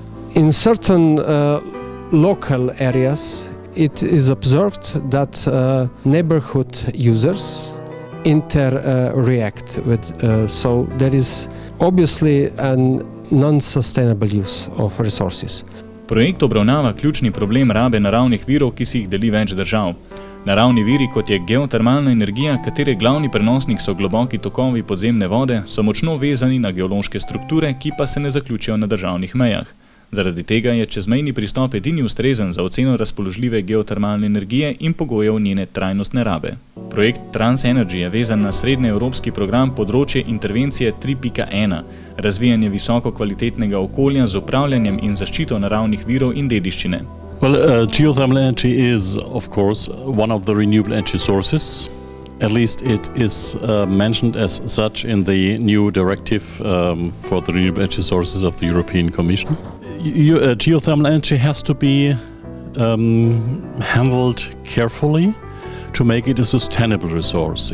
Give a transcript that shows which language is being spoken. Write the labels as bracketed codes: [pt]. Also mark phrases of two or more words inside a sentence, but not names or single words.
[en] In certain local areas, it is observed that neighborhood users interact with, so there is obviously a non-sustainable use of resources. [sl] Projekt obravnava ključni problem rabe naravnih virov, ki si jih deli več držav. Naravni viri, kot je geotermalna energija, katere glavni prenosnik so globoki tokovi podzemne vode, so močno vezani na geološke strukture, ki pa se ne zaključijo na državnih mejah. Zaradi tega je čezmejni pristop edini ustrezen za oceno razpoložljive geotermalne energije in pogojev njene trajnostne rabe. Projekt Transenergy je vezan na srednjeevropski program področje intervencije 3.1, razvijanje visoko kvalitetnega okolja z upravljanjem in zaščito naravnih virov in dediščine. [en] Well, geothermal energy is, of course, one of the renewable energy sources. At least it is mentioned as such in the new directive for the renewable energy sources of the European Commission. Geothermal energy has to be handled carefully to make it a sustainable resource.